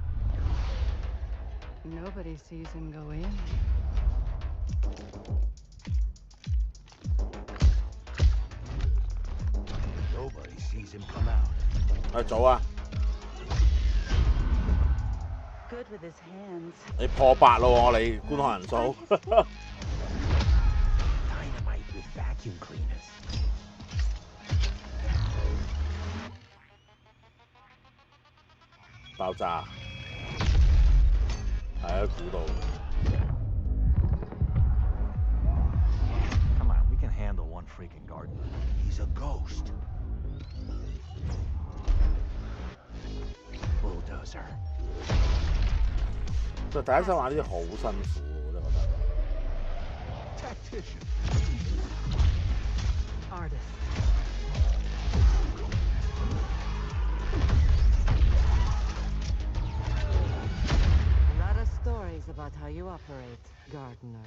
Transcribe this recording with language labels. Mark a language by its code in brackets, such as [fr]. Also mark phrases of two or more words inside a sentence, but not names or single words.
[en] Nobody sees him go in. Nobody sees him come out. [yue] 走啊！ [en] Good with his hands. [yue] 你破8咯，你觀看人數。 [en] Dynamite with vacuum cleaners. [yue] 爆炸。係啊，估到。 [en] Come on, we can handle one freaking gardener. He's a ghost. Bulldozer. [yue] 就第一身玩呢啲好辛苦，我真係覺得。 [en] Tactician. Artist. A lot of stories about how you operate, Gardener.